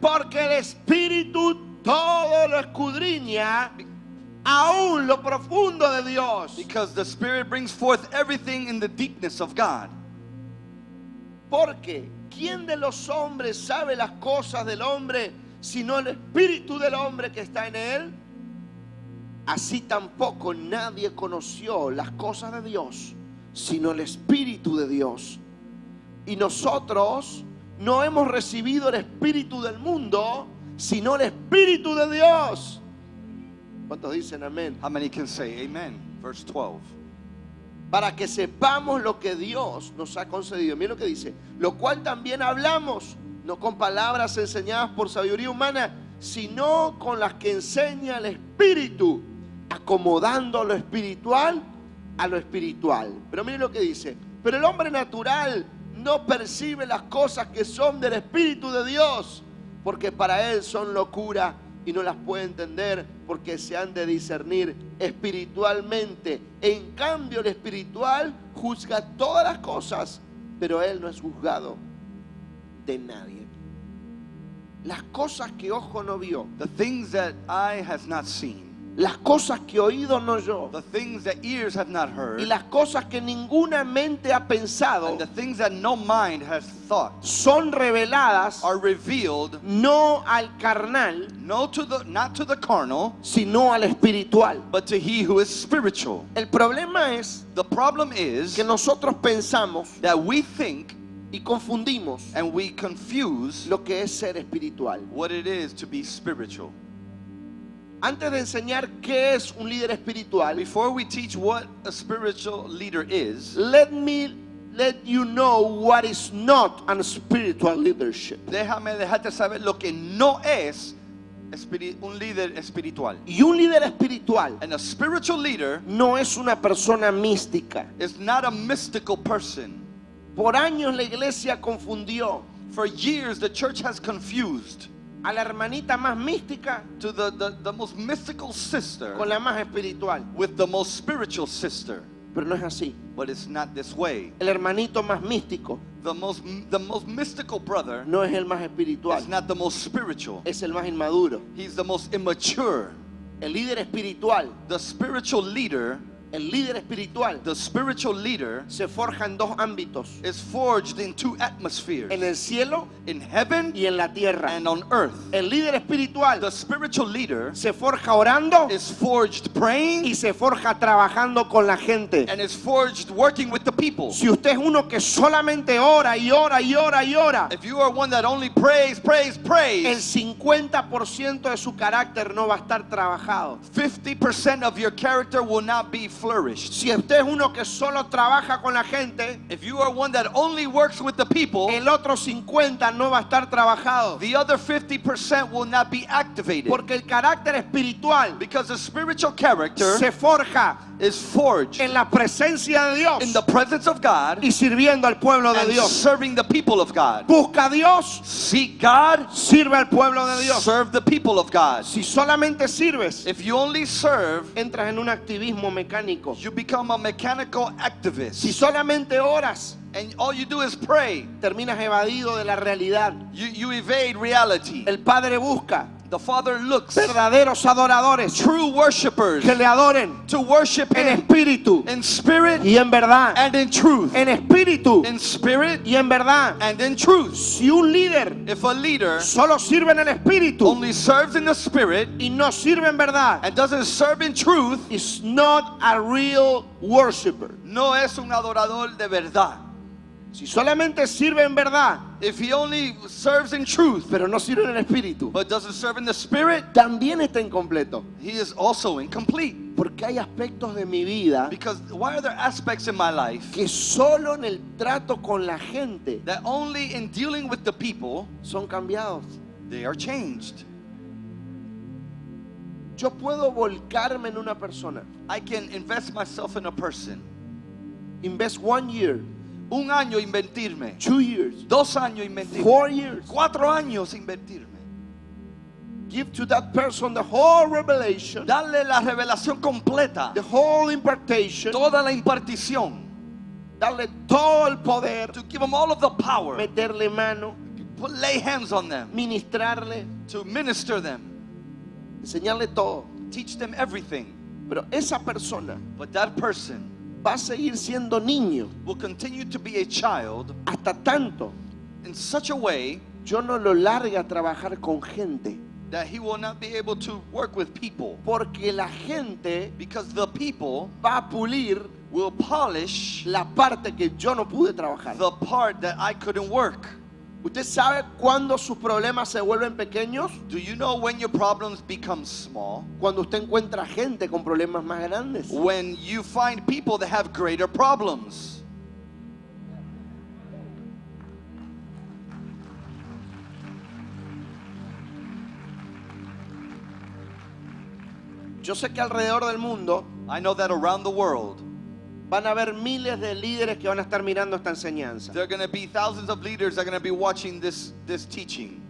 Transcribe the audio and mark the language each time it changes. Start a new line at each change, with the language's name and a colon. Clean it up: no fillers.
Spanish: Porque el Espíritu todo lo escudriña, aún lo profundo de Dios.
English: Because the Spirit brings forth everything in the deepness of God.
Spanish: Porque ¿quién de los hombres sabe las cosas del hombre sino el Espíritu del hombre que está en él? Así tampoco nadie conoció las cosas de Dios sino el Espíritu de Dios. Y nosotros no hemos recibido el Espíritu del mundo sino el Espíritu de Dios. ¿Cuántos dicen amén?
English: How many can say amen? Verse 12.
Spanish: para que sepamos lo que Dios nos ha concedido. Miren lo que dice: lo cual también hablamos, no con palabras enseñadas por sabiduría humana, sino con las que enseña el Espíritu, acomodando lo espiritual a lo espiritual. Pero miren lo que dice: pero el hombre natural no percibe las cosas que son del Espíritu de Dios, porque para él son locura y no las puede entender, porque se han de discernir espiritualmente. En cambio, el espiritual juzga todas las cosas, pero él no es juzgado de nadie. Las cosas que ojo no vio,
English: The things that eye has not seen,
Spanish: las cosas que oído no oyó,
English: the things that ears have not heard,
Spanish: y las cosas que ninguna mente ha pensado,
English: and the things that no mind has thought,
Spanish: son reveladas
English: are revealed
Spanish: no al carnal,
English: not to the carnal,
Spanish: sino al espiritual.
English: but to he who is spiritual.
Spanish: El problema es
English: The problem is
Spanish: que nosotros pensamos
English: that we think
Spanish: y confundimos
English: and we confuse
Spanish: lo que es ser espiritual.
English: what it is to be spiritual.
Spanish: Antes de enseñar qué es un líder espiritual,
English: Before we teach what a spiritual leader is, let you know what is not a spiritual leadership.
Spanish: déjame dejarte saber lo que no es un líder espiritual. Y un líder espiritual
English: And a spiritual leader
Spanish: no es una persona mística.
English: is not a mystical person.
Spanish: Por años la iglesia confundió
English: For years, the church has confused
Spanish: a la hermanita más mística
English: to the most mystical sister
Spanish: con la más espiritual.
English: with the most spiritual sister.
Spanish: Pero no es así.
English: But it's not this way.
Spanish: El hermanito más místico
English: The most mystical brother
Spanish: no es el más espiritual,
English: is not the most spiritual.
Spanish: es el más inmaduro.
English: He's the most immature.
Spanish: El líder espiritual,
English: The spiritual leader, the spiritual leader
Spanish: se forja en dos ámbitos:
English: is forged in two atmospheres,
Spanish: en el cielo
English: in heaven
Spanish: y en la tierra.
English: and on earth.
Spanish: El líder espiritual
English: The spiritual leader
Spanish: se forja orando
English: is forged praying
Spanish: y se forja trabajando con la gente.
English: and is forged working with the people.
Spanish: Si usted es uno que solamente ora y ora y ora y ora,
English: If you are one that only prays,
Spanish: el 50% de su carácter no va a estar trabajado.
English: 50% of your character will not be flourished.
Spanish: Si usted es uno que solo trabaja con la gente,
English: If you are one that only works with the people,
Spanish: el otro 50% no va a estar trabajado.
English: the other 50% will not be activated.
Spanish: Porque el carácter espiritual
English: Because the spiritual character
Spanish: se forja
English: is forged
Spanish: en la presencia de Dios
English: in the presence of God
Spanish: y sirviendo al pueblo de
English: and
Spanish: Dios.
English: serving the people of God.
Spanish: Busca a Dios,
English: Seek God,
Spanish: sirve al pueblo de Dios.
English: serve the people of God.
Spanish: Si solamente sirves,
English: If you only serve,
Spanish: entras en un activismo mecánico.
English: you become a mechanical
Spanish: Si
English: activist.
Spanish: solamente oras,
English: And all you do is pray.
Spanish: terminas evadido de la realidad.
English: You evade reality.
Spanish: El Padre busca
English: The Father looks
Spanish: verdaderos adoradores
English: true worshipers
Spanish: que le adoren
English: to worship
Spanish: en
English: Him
Spanish: espíritu
English: in spirit
Spanish: y en verdad.
English: and in truth.
Spanish: En espíritu
English: In spirit
Spanish: y en verdad.
English: and in truth.
Spanish: Si un líder
English: If a leader
Spanish: solo sirve en el espíritu
English: only serves in the spirit
Spanish: y no sirve en verdad,
English: and doesn't serve in truth, is not a real worshiper.
Spanish: no es un adorador de verdad. Si solamente sirve en verdad,
English: If he only serves in truth
Spanish: pero no sirve en el espíritu,
English: but doesn't serve in the spirit,
Spanish: también está incompleto.
English: he is also incomplete.
Spanish: Porque hay aspectos de mi vida
English: Because why are there aspects in my life
Spanish: que solo en el trato con la gente
English: that only in dealing with the people
Spanish: son cambiados?
English: they are changed?
Spanish: Yo puedo volcarme en una persona.
English: I can invest myself in a person. Invest 1 year,
Spanish: Un año invertirme.
English: 2 years,
Spanish: 2 años invertirme.
English: 4 years.
Spanish: 4 años invertirme.
English: Give to that person the whole revelation,
Spanish: Darle la revelación completa.
English: the whole impartation,
Spanish: Toda la impartición. darle todo el poder,
English: To give them all of the power.
Spanish: meterle mano,
English: Lay hands on them.
Spanish: ministrarle,
English: To minister them.
Spanish: enseñarle todo.
English: Teach them everything.
Spanish: Pero esa persona
English: But that person
Spanish: va a seguir siendo niño
English: will continue to be a child
Spanish: hasta tanto
English: in such a way
Spanish: yo no lo largue a trabajar con gente.
English: that he will not be able to work with people.
Spanish: Porque la gente
English: Because the people
Spanish: va a pulir
English: will polish
Spanish: la parte que yo no pude trabajar.
English: the part that I couldn't work.
Spanish: ¿Usted sabe cuándo sus problemas se vuelven pequeños?
English: Do you know when your problems become small?
Spanish: Cuando usted encuentra gente con problemas más grandes.
English: When you find people that have greater problems.
Spanish: Yo sé que alrededor del mundo
English: I know that around the world,
Spanish: van a haber miles de líderes que van a estar mirando esta enseñanza.
English: there are going to be thousands of leaders that are going to be watching this teaching.